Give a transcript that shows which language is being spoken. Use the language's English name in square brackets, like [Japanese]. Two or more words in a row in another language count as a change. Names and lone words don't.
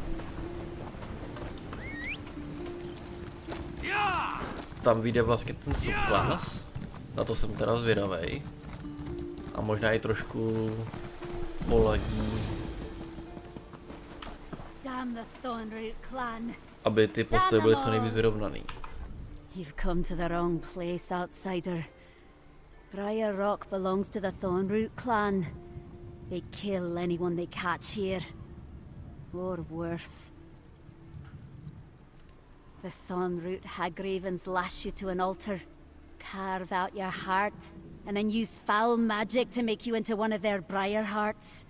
[Czech] Tam vyjde vlastně ten subklas. Na to jsem teda zvědavej. A možná i trošku poladí, aby ty postavy byly co nejvíc vyrovnaný. [English] You've come to the wrong place, outsider. Briar Rock belongs to the Thornroot clan. They kill anyone they catch here. Or worse. The Thornroot Hagravens lash you to an altar, carve out your heart, and then use foul magic to make you into one of their briar hearts.